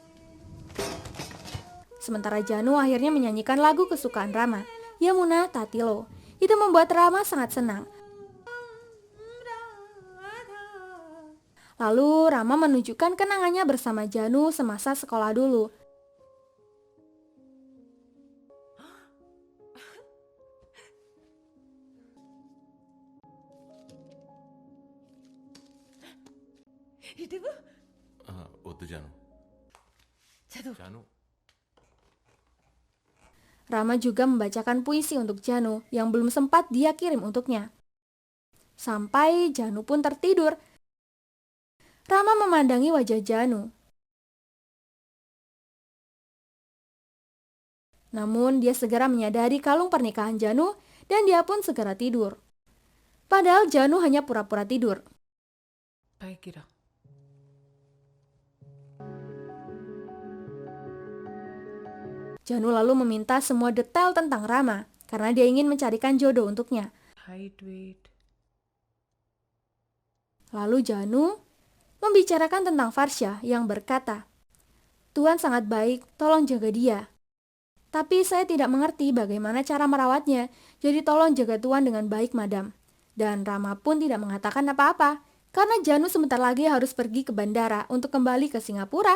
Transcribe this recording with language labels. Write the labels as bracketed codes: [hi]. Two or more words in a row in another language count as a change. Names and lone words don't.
[id] Sementara Janu akhirnya menyanyikan lagu kesukaan Rama, Yamuna Tatilo. Itu membuat Rama sangat senang. Lalu Rama menunjukkan kenangannya bersama Janu semasa sekolah dulu. [te] ఇటువు. వద్దు జాను. చదువు. జాను. [id] Rama juga membacakan puisi untuk Janu yang belum sempat dia kirim untuknya. Sampai Janu pun tertidur. Rama memandangi wajah Janu. Namun dia segera menyadari kalung pernikahan Janu dan dia pun segera tidur. Padahal Janu hanya pura-pura tidur. [te] పైకి రా. [id] Janu lalu meminta semua detail tentang Rama karena dia ingin mencarikan jodoh untuknya. [en] height weight. [id] Lalu Janu membicarakan tentang Farsha yang berkata, Tuhan sangat baik, tolong jaga dia. Tapi saya tidak mengerti bagaimana cara merawatnya, jadi tolong jaga Tuhan dengan baik, madam. Dan Rama pun tidak mengatakan apa-apa, karena Janu sebentar lagi harus pergi ke bandara untuk kembali ke Singapura.